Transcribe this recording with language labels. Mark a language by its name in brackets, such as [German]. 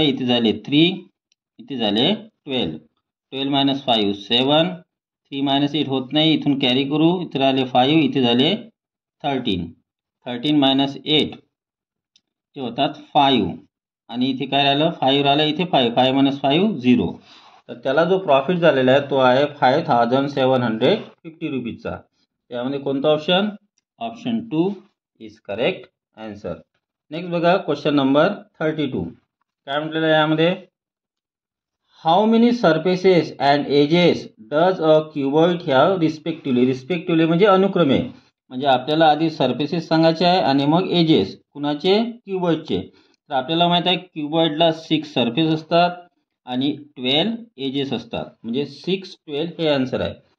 [Marathi] इथे झाले 3, इथे झाले 12, 12 - 5 7, 3 - 8 होत नाही इथून कॅरी करू इथे राहिले 5, इथे झाले 13, 13 - 8 ते होतात 5 आणि इथे काय राहिलं 5 राहिलं इथे 5, 5 - 5 0. तर त्याला जो प्रॉफिट झालेला आहे तो आहे 5,750 रुपीजचा. त्यामध्ये कोणता option, [English] Option 2 is correct answer. [Marathi] Next बघा क्वेश्चन नंबर 32. काय म्हटलेलं आहे यामध्ये, [English] how many surfaces and edges does a cuboid have respectively [Marathi] म्हणजे अनुक्रमे. म्हणजे आपल्याला आधी सरफेसेस सांगायचे आहे आणि मग एजेस कुणाचे क्युबॉइडचे. तर आपल्याला माहित आहे क्युबॉइडला 6 सरफेस असतात आणि 12 एजेस असतात म्हणजे 6 12 हे आन्सर आहे.